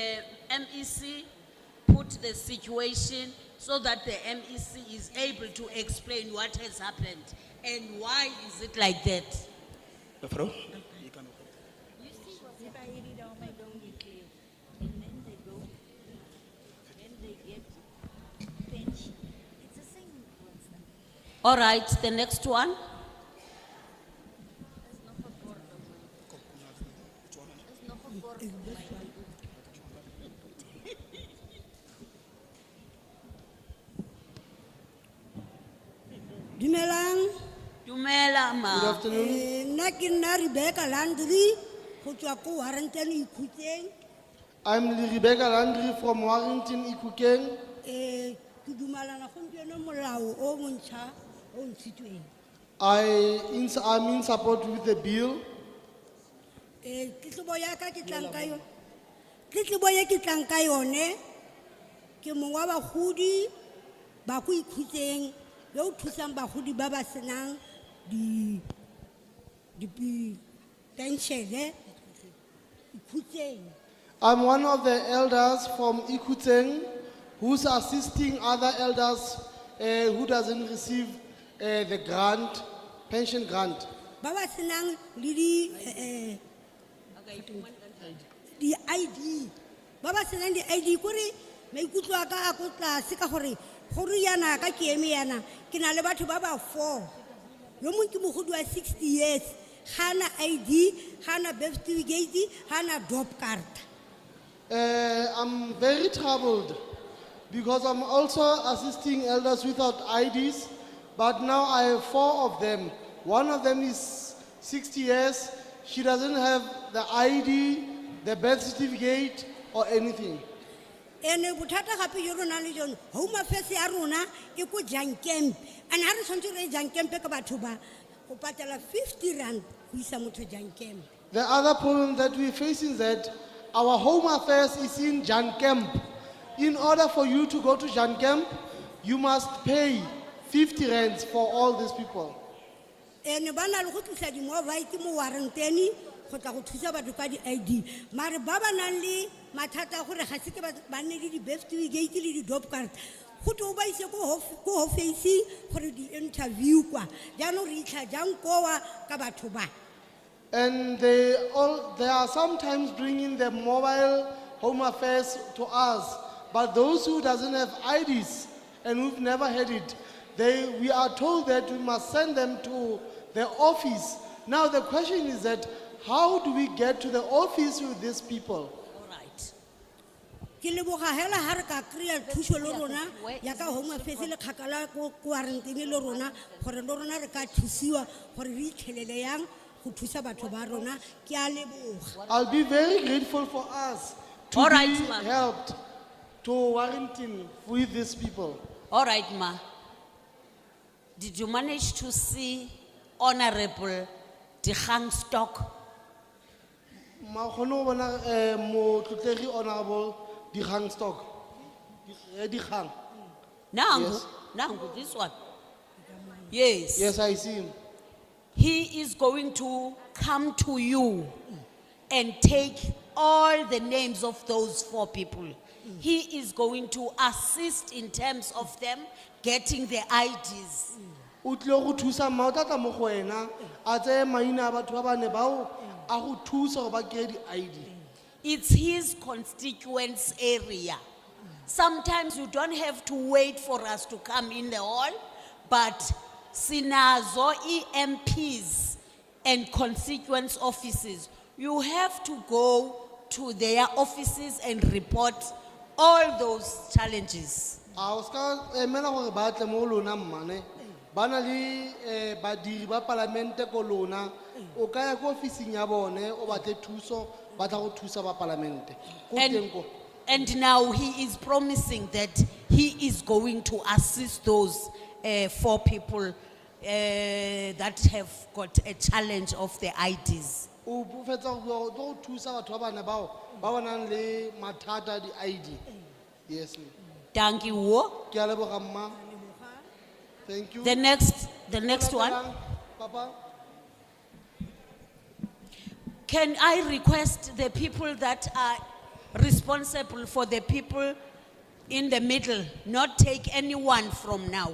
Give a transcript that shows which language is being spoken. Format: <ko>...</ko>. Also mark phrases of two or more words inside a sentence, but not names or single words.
<en>she go to the MEC, put put the situation so that the MEC is able to explain what has happened and why is it like that? Mevrouw? All right, the next one.</en> <tn>Dumelang. Dumela ma.</tn> <en>Good afternoon.</en> <tn>Nna ke nna Rebecca Landry, go tswa ko Warrenton Ikhutseng.</tn> <en>I'm Rebecca Landry from Warrington, Ikukeng.</en> <tn>Ke dumalana gompieno molao o montšha o ntshitsweng.</tn> <en>I'm in support with the bill.</en> <tn>Tletlebo ya ka ke tlang ka yone. Tletlebo ye ke tlang ka yone ke mongwe wa bagodi ba go Ikhutseng yo o thusang bagodi ba ba senang di penšene Ikhutseng.</tn> <en>I'm one of the elders from Ikuteng who's assisting other elders who doesn't receive the grant, pension grant.</en> <tn>Ba ba senang le di ID. Ba ba senang di ID kore maikutlo a ka a ko tlase ka gore yana ka ke eme yana ke na le batho ba ba 4 yo mongwe ke mogodi wa 60 years hana ID hana</tn> <en>birth certificate</en> <tn>hana</tn> <en>job card. I'm very troubled because I'm also assisting elders without IDs, but now I have 4 of them. One of them is 60 years. She doesn't have the ID, the birth certificate, or anything.</en> <tn>Ene bothata gape yo rona le jone</tn> <en>home affairs</en> <tn>ya rona e ko Jankemp and ha re tshwantse re Jankemp ka batho ba go patala 50 rand go isa motho Jankemp.</tn> <en>The other problem that we're facing is that our home affairs is in Jan Camp. In order for you to go to Jan Camp, you must pay 50 rands for all these people.</en> <tn>Ene ba na le go tlisa di mobile ke mo Warranteni go tla go thusa batho ka di ID mare ba ba nang le mathata gore ga se ke ba nne le di</tn> <en>birth certificate</en> <tn>le di</tn> <en>job card</en> <tn>go to ba ise ko office gore di interview kwa jaanong re itlha jang kowa ka batho ba.</tn> <en>And they are sometimes bringing the mobile home affairs to us, but those who doesn't have IDs and who've never had it, we are told that we must send them to the office. Now the question is that how do we get to the office with these people?</en> <tn>Ke leboga hela ha re ka kry-a thuso le rona ya ka</tn> <en>home affairs</en> <tn>le kgakala ko Warranteni le rona gore le rona re ka thusiwa gore re itlhelele yang go thusa batho ba rona ke a leboga.</tn> <en>I'll be very grateful for us to All be right, ma'am. helped to Warrington with these people. All right, ma. Did you manage to see Honorable Dikgang Stock?</en> <tn>Ma kgone go bona motlotlegi honorable Dikgang Stock. Dikgang.</tn> <zu>Nangu, nangu,</zu> <en>this one. Yes. Yes, I see him. He is going to come to you and take all the names of those 4 people. He is going to assist in terms of them getting the IDs. O tlile go thusa mma o tla tla mo go wena a tseye maina a batho ba bane bao a go thusa gore ba kry-e di-ID. It's his constituents area. Sometimes you don't have to wait for us to come in the hall, but sinazo EMPs and constituents offices. You have to go to their offices and report all those challenges.</en> <tn>A o ska emela gore ba tle mo go lona mmane ba na le badiri ba palamente ko lona o ka ya ko ofising ya bone o batle thuso ba tla go thusa ba palamente ko teng ko.</tn> <en>And now he is promising that he is going to assist those 4 people that have got a challenge of the IDs.</en> <tn>O fetsa go tlo go thusa batho ba bane bao ba ba nang le mathata di-ID.</tn> <en>Yes, ma'am. Thank you. Wo.</en> <tn>Ke a leboga mma.</tn> <en>Thank you. The next one. Papa. Can I request the people that are responsible for the people in the middle, not take anyone from now.</en>